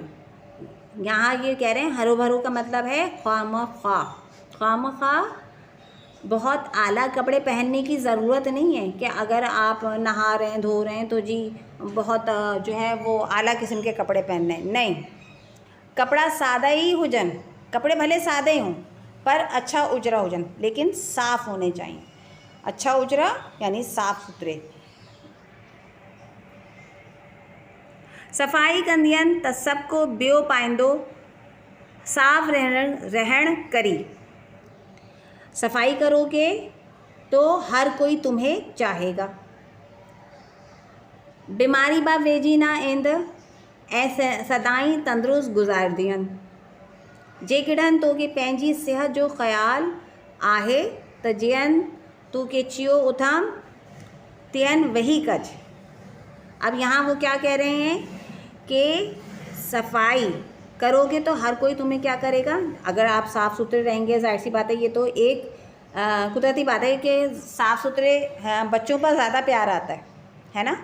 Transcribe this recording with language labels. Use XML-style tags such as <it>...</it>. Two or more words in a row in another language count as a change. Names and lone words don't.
<ur>یہاں یہ کہہ رہے ہیں</ur> <sd>हरो भरो</sd> <ur>کا مطلب ہے خواہ مخواہ بہت اعلیٰ کپڑے پہننے کی ضرورت نہیں ہے کہ اگر آپ نہا رہے ہیں دھو رہے ہیں تو جی بہت جو ہے وہ اعلیٰ قسم کے کپڑے پہننے ہیں، نہیں.</ur> <sd>कपड़ा सादा ही हुजन,</sd> <ur>کپڑے بھلے سادے ہوں پر</ur> <sd>अच्छा उजरा हुजन,</sd> <ur>لیکن صاف ہونے چاہییں.</ur> <sd>अच्छा उजरा</sd> <ur>یعنی صاف ستھرے.</ur> <sd>सफ़ाई कंदियन त सबको बियो पाइंदो, साफ़ रहण करी।</sd> <ur>صفائی کرو گے تو ہر کوئی تمہیں چاہے گا.</ur> <sd>बीमारी बा वेजी ना इंद ऐसे सदाई तंदुरुस्त गुज़ार दियन। जेकॾहिं तोखे पंहिंजी सिहत जो ख़्याल आहे त जीअं तोखे चियो उथां तियन वही कज।</sd> <ur>اب یہاں وہ کیا کہہ رہے ہیں کہ صفائی کرو گے تو ہر کوئی تمہیں کیا کرے گا. اگر آپ صاف ستھرے رہیں گے، ظاہر سی بات ہے یہ تو ایک قدرتی بات ہے کہ صاف ستھرے بچوں پر زیادہ پیار آتا ہے نا.</ur>